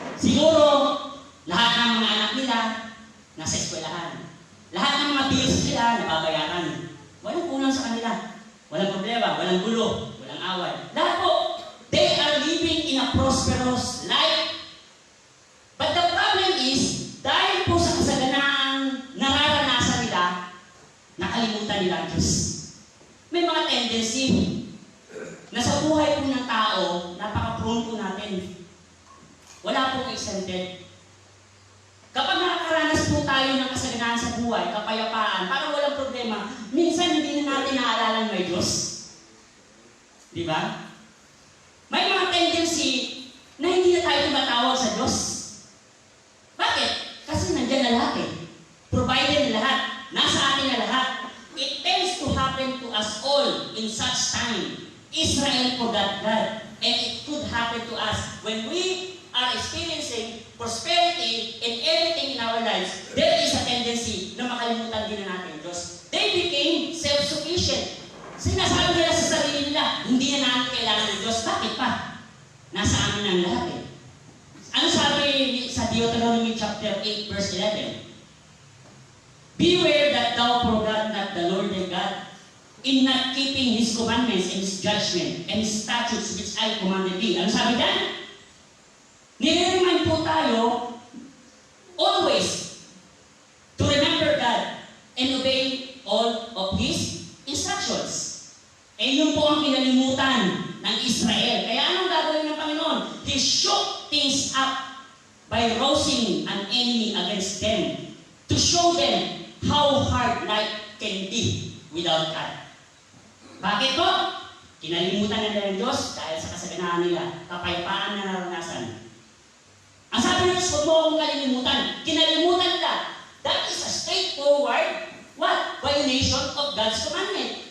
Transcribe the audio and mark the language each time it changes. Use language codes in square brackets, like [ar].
[tl] Siguro, lahat ng mga anak nila nasa eskwelahan. Lahat ng mga bills nila nababayaran. Walang kulang sa kanila. Walang problema, walang gulo, walang away. Lahat po, [en] they are living in a prosperous life. But the problem is, [tl] dahil po sa kasaganaang nararanasan nila, nakalimutan nila ang Diyos. May mga tendency na sa buhay po ng tao, napaka-prone po natin. Wala pong exempted. Kapag nakakaranas po tayo ng kasaganahan sa buhay, kapayapaan, parang walang problema, minsan hindi na natin naaalala may Diyos. Di ba? May mga tendency na hindi na tayo tumatawag sa Diyos. Bakit? Kasi nandiyan na lahat eh. Provided na lahat. Nasa atin na lahat. [en] It tends to happen to us all in such time. Israel forgot God. And it could happen to us when we are experiencing prosperity in everything in our lives. There is a tendency [tl] na makalimutan din na natin Diyos. [en] They became self-sufficient. [tl] Sinasabi nila sa sarili nila, hindi na natin kailangan ng Diyos. Bakit pa? Nasa amin ang lahat eh. Ano sabi sa Deuteronomy chapter 8 verse 11? [en] Beware that thou forget not the Lord thy God in not keeping His commandments and His judgment and His statutes which I commanded thee. [tl] Ano sabi dyan? Nire-remind po tayo [en] always to remember God and obey all of His instructions. [tl] Eh yun po ang kinalimutan ng Israel. Kaya anong gagawin ng Panginoon? [en] He shook things up by rousing an enemy against them to show them how hard life can be without God. [tl] Bakit po? Kinalimutan nila ng Diyos dahil sa kasaganahan nila, kapayapaan na naranasan. Ang sabi ng Diyos, huwag mo akong kalilimutan. Kinalimutan nila. [en] That is a straightforward violation of God's commandment.